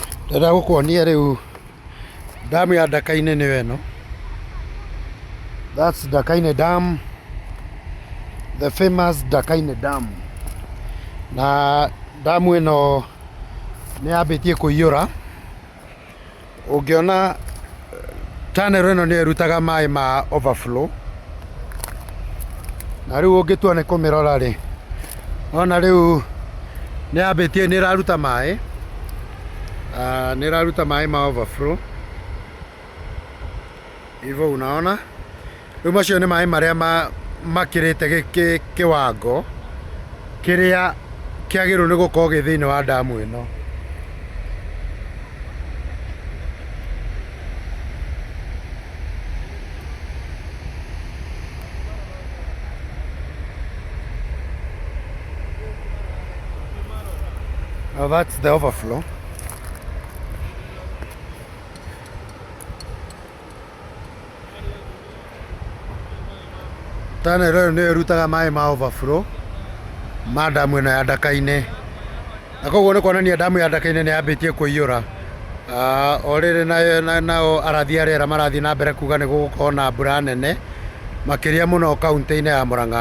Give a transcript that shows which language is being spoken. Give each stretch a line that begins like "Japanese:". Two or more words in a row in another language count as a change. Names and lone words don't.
Kikuyu: Ndĩrenda gũkuonia rĩu damu ya Ndaka-Ini nĩyo ĩno.
English: That's Ndaka-Ini Dam, the famous Ndaka-Ini Dam.
Kikuyu: Na damu ĩno nĩ yambĩtie kũiyũra. Ũngĩona tunnel ĩno nĩ ĩrutaga maĩ ma Overflow. Na rĩu ũngĩtua nĩ kũmĩrora rĩ, ona rĩu nĩ yambĩtie, nĩ ĩraruta maĩ. Nĩ ĩraruta maĩ ma Overflow.
Swahili: Hivyo unaona,
Kikuyu: rĩu macio nĩ maĩ marĩa makĩrĩte kĩwango kĩrĩa kĩagĩrĩirwo nĩ gũkorwo gĩ thĩinĩ wa damu ĩno.
English: Now that's the Overflow.
Kikuyu: Tunnel ĩyo nĩ ĩrutaga maĩ ma Overflow ma damu ĩno ya Ndaka-Ini. Na koguo nĩ kuonania damu ya Ndaka-Ini nĩ yambĩtie kũiyũra. O rĩrĩ nao arathi a rĩera marathiĩ na mbere kuga nĩ gũgũkorwo na mbura nene makĩria mũno kaunti-inĩ ya Mũrang'a.